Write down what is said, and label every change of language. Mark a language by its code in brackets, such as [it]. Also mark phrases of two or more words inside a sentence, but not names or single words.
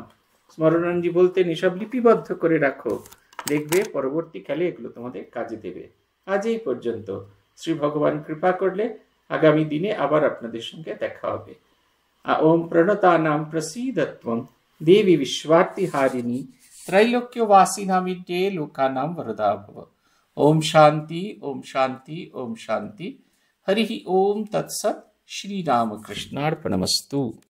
[bn] স্মরণানন্দজি বলতেন, এসব লিপিবদ্ধ করে রাখো, দেখবে পরবর্তীকালে এগুলো তোমাদের কাজে দেবে। আজ এই পর্যন্ত। শ্রী ভগবান কৃপা করলে আগামী দিনে আবার আপনাদের সঙ্গে দেখা হবে। [sa] ওম প্রণতানাম প্রসীদত্বম দেবী বিশ্বার্তিহারিণী त्रैलोक्यवासिनामिड्ये लोकानां वरदा भव। ओम शांति ओम शांति ओम शांति। हरि ओम तत्सत्। श्री रामकृष्णार्पणमस्तु।